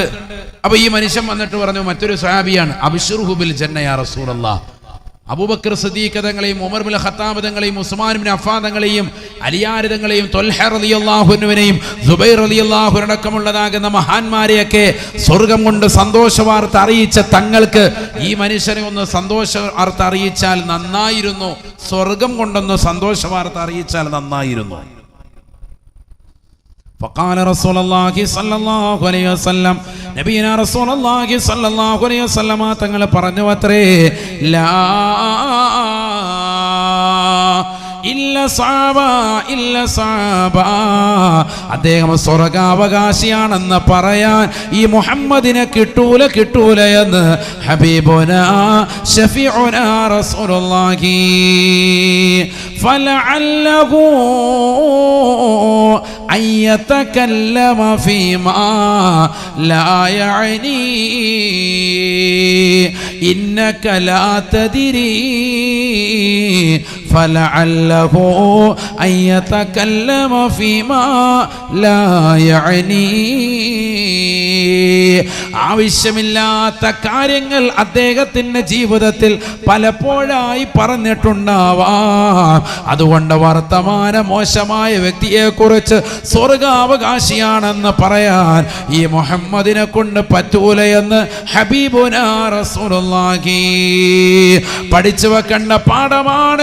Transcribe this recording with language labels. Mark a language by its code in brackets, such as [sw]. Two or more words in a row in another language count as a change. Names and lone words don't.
[ml] അപ്പൊ ഈ മനുഷ്യൻ വന്നിട്ട് പറഞ്ഞു, മറ്റൊരു സ്വഹാബിയാണ്, [ar] أبشره بالجنة يا رسول الله, [ml] അബൂബക്കർ സിദ്ദീഖ് തങ്ങളെയും ഉമർ ഇബ്നുൽ ഖത്താബ് തങ്ങളെയും ഉസ്മാൻ ഇബ്നു അഫ്ഫാൻ തങ്ങളെയും അലിയാർ തങ്ങളെയും ത്വൽഹ [ar] رضي الله عنه [ml] സുബൈർ റളിയല്ലാഹു അടക്കമുള്ളതാകുന്ന മഹാന്മാരെയൊക്കെ സ്വർഗം കൊണ്ട് സന്തോഷ വാർത്ത അറിയിച്ച തങ്ങൾക്ക് ഈ മനുഷ്യനെ ഒന്ന് സന്തോഷ വാർത്ത അറിയിച്ചാൽ നന്നായിരുന്നു, സ്വർഗം കൊണ്ടൊന്ന് സന്തോഷ വാർത്ത അറിയിച്ചാൽ നന്നായിരുന്നു. [ar] فقال رسول الله صلى الله عليه وسلم نبينا رسول الله صلى الله عليه وسلم [ml] തങ്ങൾ പറഞ്ഞു അത്രേ, [ar] ലാ [ml] ഇല്ല സാബ അദ്ദേഹം സ്വർഗാവകാശിയാണെന്ന് പറയാൻ ഈ മുഹമ്മദിനെ കിട്ടൂല എന്ന് [ar] حبيبنا شفيعنا رسول الله فلعله أن يتكلم فيما لا يعني إنك لا تدري فلعله أن يتكلم فيما لا يعني. [ml] ആവശ്യമില്ലാത്ത കാര്യങ്ങൾ അദ്ദേഹത്തിന്റെ ജീവിതത്തിൽ പലപ്പോഴായി പറഞ്ഞിട്ടുണ്ടാവാം. അതുകൊണ്ട് വർത്തമാന മോശമായ വ്യക്തിയെ കുറിച്ച് സ്വർഗാവകാശിയാണെന്ന് പറയാൻ ഈ മുഹമ്മദിനെ കൊണ്ട് പറ്റൂലയെന്ന് [ar] حبيبنا رسول الله [ml] പഠിച്ചു വെക്കേണ്ട പാഠമാണ്.